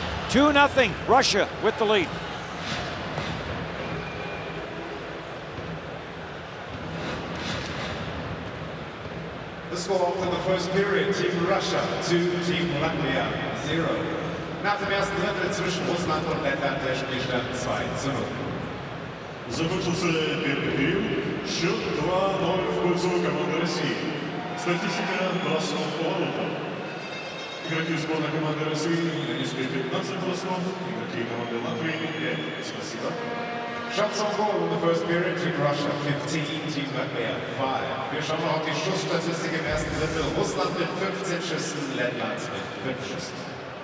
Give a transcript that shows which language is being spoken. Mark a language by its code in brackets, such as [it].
[en] 2-0, Russia with the lead. The score after the first period, Team Russia 2, Team Latvia 0. [de] Nach dem ersten Drittel zwischen Russland und Lettland der Spielstand 2:0. [ru] Закончился первый период. Счет 2-0 в пользу команды России. Статистика бросков по воротам. Игроки сборной команды России нанесли 15 бросков, игроки команды Латвии 5. Спасибо. [en] Shots on goal in the first period, Team Russia 15, Team Latvia 5. [de] Wir schauen mal auf die Schussstatistik im ersten Drittel. Russland mit 15 Schüssen, Lettland mit 5 Schüssen.